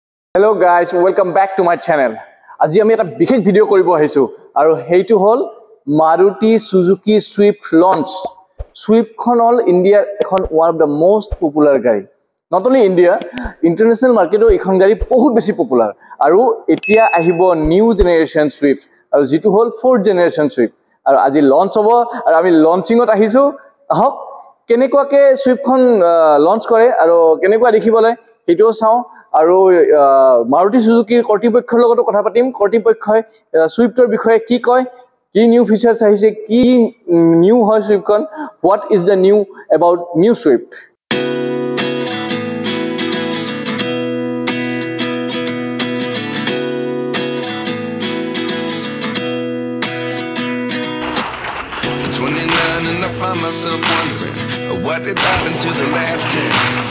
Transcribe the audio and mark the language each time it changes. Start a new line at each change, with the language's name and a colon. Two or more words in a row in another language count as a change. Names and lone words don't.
English: Hello guys, welcome back to my channel.
Assamese: আজি আমি এটা বিশেষ ভিডিও কৰিব আহিছো আৰু হেইটো হল Maruti Suzuki Swift launch. Swift খন হল ইন্ডিয়াৰ এখন
English: one of the most popular
Assamese: গাড়ী.
English: Not only India, international market
Assamese: এখন গাড়ী বহুত বেছি
English: popular.
Assamese: আৰু এতিয়া আহিব
English: new generation
Assamese: Swift আৰু যেটো হল
English: 4th generation
Assamese: Swift. আৰু আজি launch হ'ব আৰু আমি launchingত আহিছো. আহক কেনেকুৱাকে Swift খন launch কৰে আৰু কেনেকুৱা দেখিবলৈ হেইটো চাও. আৰু Maruti Suzuki কৰ্তৃপক্ষৰ লগত কথা পাতিম কৰ্তৃপক্ষই সুইফটৰ বিষয়ে কি কয় কি
English: new features
Assamese: আহিছে কি নিউ হয় সুইফটখন
English: what is the new about new Swift And I find myself wondering what did happen to the last 10.